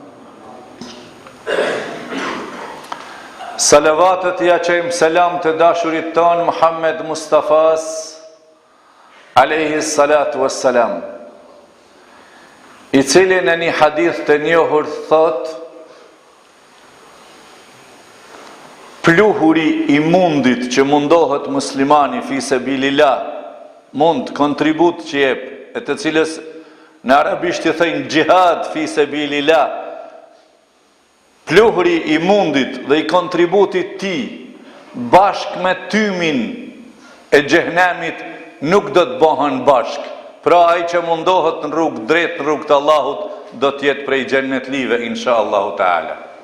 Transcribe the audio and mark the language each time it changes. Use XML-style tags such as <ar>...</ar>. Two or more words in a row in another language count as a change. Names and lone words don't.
<sq>Salavatët ja qejmë selam të dashurit ton Muhammed Mustafas</sq> <ar>عليه الصلاة والسلام,</ar> <sq>i cili në një hadith të njohur thot: pluhuri i mundit që mundohet muslimani</sq> <ar>في سبيل الله,</ar> <sq>mund kontribut që jep, e të cilës në arabisht i thënë</sq> <ar>جهاد في سبيل الله,</ar> <sq>pluhuri i mundit dhe i kontributit ti bashk me tymin e xhehenemit nuk do të bëhen bashk. Pra ai që mundohet në rrugë drejt, në rrugë të Allahut, do të jetë prej xhenetlive</sq> <ar>إن شاء الله تعالى.</ar>